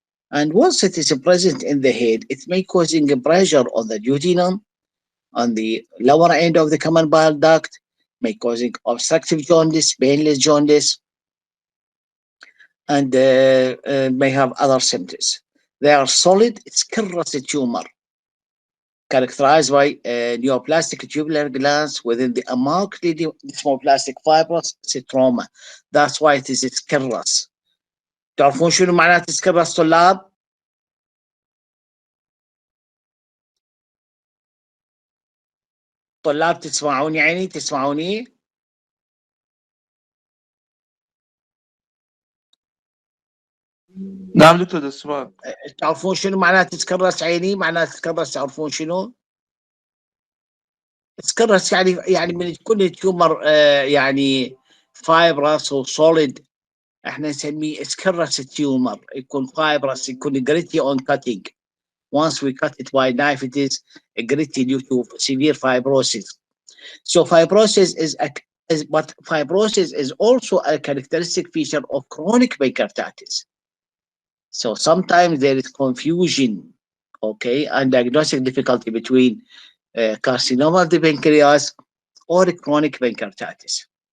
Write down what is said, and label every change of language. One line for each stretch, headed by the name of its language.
English: And once it is present in the head, it may causing a pressure on the duodenum, on the lower end of the common bile duct, may causing obstructive jaundice, painless jaundice, and may have other symptoms. They are solid squamous tumor characterized by neoplastic tubular glands within the markedly desmoplastic fibrous stroma. That's why it is squamous.
Arabic: تعرفون شنو معنات سكرس طلاب؟ طلاب تسمعوني عيني تسمعوني؟ نعم دكتور السؤال. تعرفون شنو معنات سكرس عيني؟ معنات سكرس تعرفون شنو؟ سكرس يعني من تكون التيومر يعني فايبرس وسوليد احنا نسميه سكرس تيومر، يكون فايبرس، يكون
English: gritty on cutting. Once we cut it by knife, it is gritty due to severe fibrosis. So fibrosis but fibrosis is also a characteristic feature of chronic pancreatitis. So sometimes there is confusion, okay, and diagnostic difficulty between carcinoma of the pancreas or chronic pancreatitis.